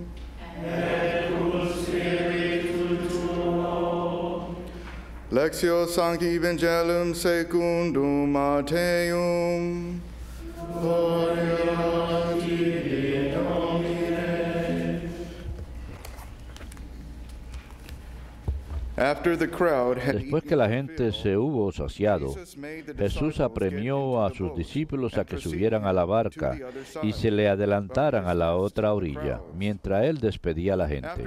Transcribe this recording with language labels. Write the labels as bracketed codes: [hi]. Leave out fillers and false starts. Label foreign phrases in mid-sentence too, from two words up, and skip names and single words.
[la] Et cum spiritu tuo. Lectio Sancti Evangelium secundum Matteum. Gloria tibi, Domine. [es] Después que la gente se hubo saciado, Jesús apremió a sus discípulos a que subieran a la barca y se le adelantaran a la otra orilla, mientras él despedía a la gente.